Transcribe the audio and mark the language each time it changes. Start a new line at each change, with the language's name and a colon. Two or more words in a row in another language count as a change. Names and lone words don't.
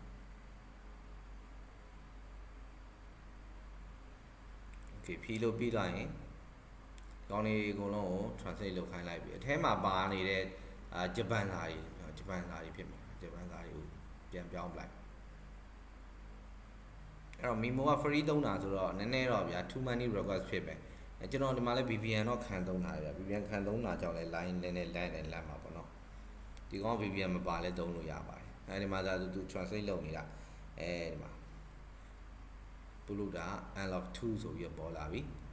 Burmese: okay ဖြီးလို့ပြီးသွားရင်ကောင်းလေးအကုန်လုံးကို translate လုပ်ခိုင်းလိုက်ပြီအထဲမှာပါနေတဲ့ဂျပန်စာတွေဖြစ်မှာဂျပန်စာတွေကိုပြန်ပြောင်းလိုက် အဲ့တော့ Mimo က free သုံးတာဆိုတော့နည်းနည်းတော့ဗျာ
English: too many request
Burmese: ဖြစ်ပဲကျွန်တော်ဒီမှာလဲ VPN တော့ခံသုံးတာဗျာ VPN ခံသုံးတာကြောင့်လဲ line နည်းနည်းလမ်းမှာပေါ့နော်ဒီကောင် VPN မပါလဲသုံးလို့ရပါတယ်ဒီမှာသာသူ translate လုပ်နေတာဒီမှာ
English: Bluetooth unlock
Burmese: 2ဆိုပြီးပေါ်လာပြီ